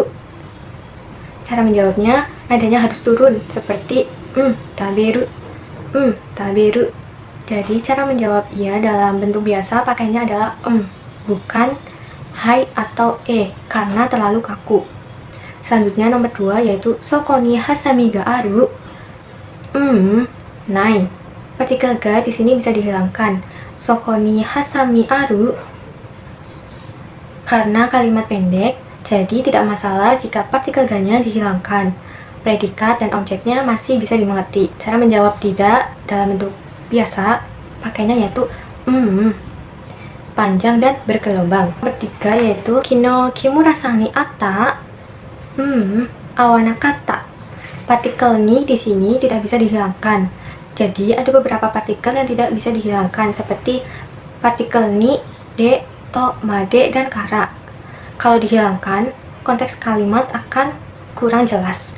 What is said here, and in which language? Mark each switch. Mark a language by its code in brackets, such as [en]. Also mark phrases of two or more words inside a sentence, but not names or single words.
[id] Cara menjawabnya, nadanya harus turun, seperti [ja] 食べる、食べる. [id] Jadi, cara menjawab iya dalam bentuk biasa pakainya adalah bukan hai atau karena terlalu kaku. Selanjutnya nomor 2 yaitu [ja] そこにはさみがある. [id] Nai. Partikel ga di sini bisa dihilangkan. [ja] そこにはさみある. [id] Karena kalimat pendek, jadi tidak masalah jika partikel ga-nya dihilangkan. Predikat dan objeknya masih bisa dimengerti. Cara menjawab tidak dalam bentuk biasa, pakainya yaitu panjang dan bergelombang. Nomor 3 yaitu [ja] 昨日木村さんに会った [id] awana kata. Partikel ni di sini tidak bisa dihilangkan. Jadi ada beberapa partikel yang tidak bisa dihilangkan seperti partikel [ja] に、で, と、まで, [id] dan kara. Kalau dihilangkan, konteks kalimat akan kurang jelas.